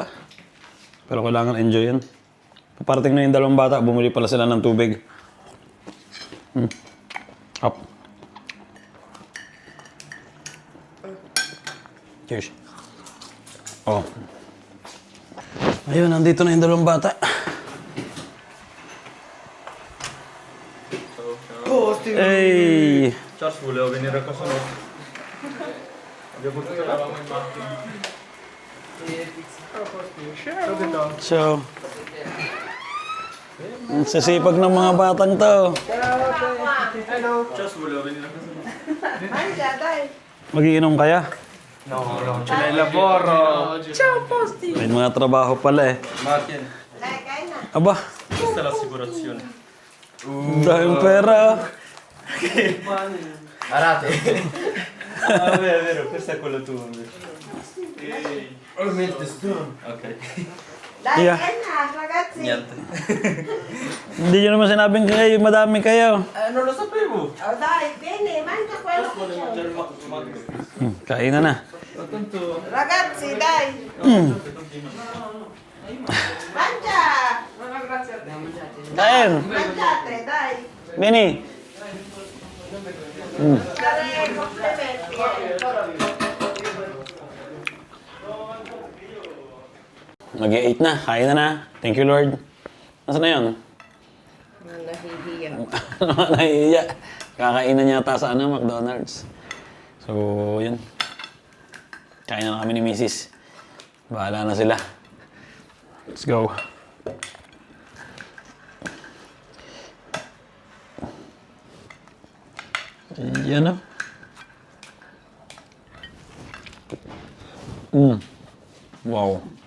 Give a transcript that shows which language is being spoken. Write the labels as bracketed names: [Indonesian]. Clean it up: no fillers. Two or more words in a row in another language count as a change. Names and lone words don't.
[Filipino] Pero kailangan enjoy yan. Paparating na yung 2 bata. Bumili pala sila ng tubig. [English] Up. Cheers. Oh. [Filipino] Ayun, nandito na yung 2 bata. Hey! [Italian] Charles boleh venire qua sono. Abbiamo portato la mamma in macchina. [Filipino] So, ang sasipag ng mga batang to. [Italian] Charles voleva venire a casa nostra. Mangia, dai. [Filipino] Magiinom kaya? [Italian] No, ce l'hai il lavoro. [Filipino] May mga trabaho pala eh. Martin, Dai, kain na. Aba, [Italian] questa è l'assicurazione. [Filipino] dahil pera. Arate. [Italian] Ah, vabbè, è vero, questa è quella tua invece. [English] Ok. [Italian] Dai, [English] Yeah. [Filipino] kain na, ragazzi. [Italian] Niente. [Filipino] Hindi nyo naman sinabing kayo, madami kayo. [Italian] Non lo sapevo. Oh, dai, bene, mangia quello che c'è. Mangiare il magro. [Filipino] Kain na na. [Italian] Tanto... Ragazzi, dai. Mangia. [Filipino] Kain! [Italian] Mangiate, dai. Bini! Dare complimenti. [Filipino] Mag-8 na, kain na na. [English] Thank you, Lord. [Filipino] Nasaan na yun? Nahihiya. Nahihiya. Kakainan niya ata sa McDonald's. So, yun. Kain na kami ni Mrs. Bahala na sila. [English] Let's go. [Filipino] Yan na. [English] Wow.